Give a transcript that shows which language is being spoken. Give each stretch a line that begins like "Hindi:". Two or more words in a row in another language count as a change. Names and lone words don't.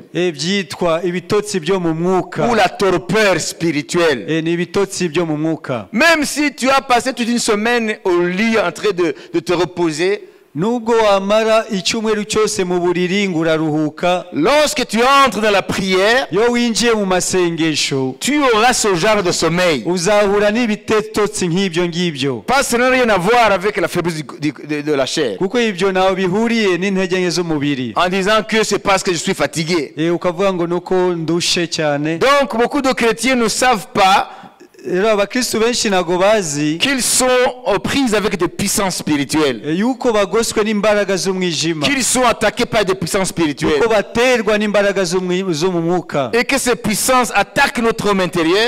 Kinyarwanda: Byitwa ibitotsi byo mu mwuka.
French: Ou la torpeur spirituelle.
Kinyarwanda: Ni ibitotsi byo mu mwuka.
French: Même si tu as passé toute une semaine au lit en train de te reposer.
Kinyarwanda: Nubwo wamara icyumweru cyose mu buriri nguraruhuka.
French: Lorsque tu entres dans la prière,
Kinyarwanda: yo winjiye mu masengesho,
French: tu auras ce genre de sommeil.
Kinyarwanda: Uzahura n'ibitotsi nk'ibyo ngibyo.
French: Pas ça n'a rien à voir avec la faiblesse de la chair.
Kinyarwanda: Kuko ibyo naho bihuriye n'intege nke z'umubiri.
French: En disant que c'est parce que je suis fatigué.
Kinyarwanda: Ukavuga ngo nuko ndushe cyane.
French: Donc beaucoup de chrétiens ne savent pas qu'ils sont aux prises avec des puissances spirituelles. Qu'ils sont attaqués par des puissances spirituelles. Et que ces puissances attaquent notre homme intérieur.